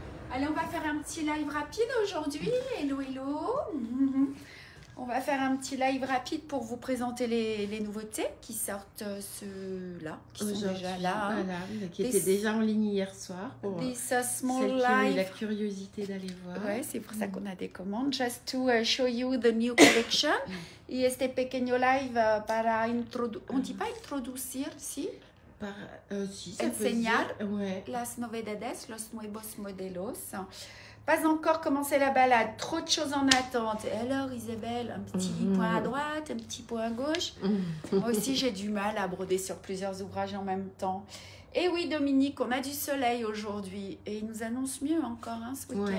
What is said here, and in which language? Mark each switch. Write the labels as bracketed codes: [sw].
[fr] Allez, on va faire un petit live rapide aujourd'hui. Hello, hello. On va faire un petit live rapide pour vous présenter les nouveautés qui sortent ceux-là, qui sont déjà là. Voilà, qui étaient déjà en ligne hier soir. Pour [en] Des small [fr] celles qui ont eu [en] live. [fr] la curiosité d'aller voir. Ouais, c'est pour ça qu'on a des commandes. [en] Just to show you the new collection. [es] Y este pequeño live para introducir, [fr] on dit pas introducir, [es] si? [fr] Si, ça peut [es] Enseñar [fr] dire. Ouais. [es] Las novedades, los nuevos modelos. [fr] Pas encore commencé la balade, trop de choses en attente. Et alors Isabelle, un petit point à droite, un petit point à gauche. Moi aussi j'ai du mal à broder sur plusieurs ouvrages en même temps. Et oui Dominique, on a du soleil aujourd'hui et il nous annonce mieux encore hein, ce week-end.